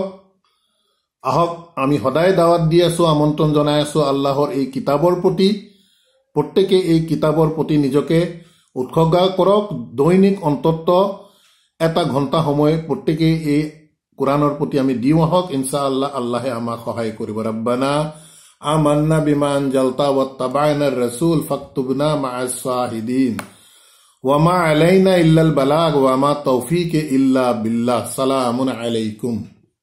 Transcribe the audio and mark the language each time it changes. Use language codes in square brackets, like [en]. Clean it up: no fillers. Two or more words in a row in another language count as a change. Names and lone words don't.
[as] আহক, আমি সদায় দাৱাত দি আছো, আমন্ত্ৰণ জনাই আছো আল্লাহৰ এই কিতাপৰ প্ৰতি। প্ৰত্যেকে এই কিতাপৰ প্ৰতি নিজকে উৎসৰ্গা কৰক। দৈনিক অন্তত এটা ঘণ্টা সময় প্ৰত্যেকে এই কোরআনৰ প্ৰতি আমি দিওঁ আহক। ইনশাআল্লাহ আল্লাহে আমাক সহায় কৰিব। [ar] ربنا آمنا بما أنزلت واتبعنا الرسول فاكتبنا مع الشاهدين وما علينا إلا البلاغ وما توفيق إلا بالله سلام عليكم.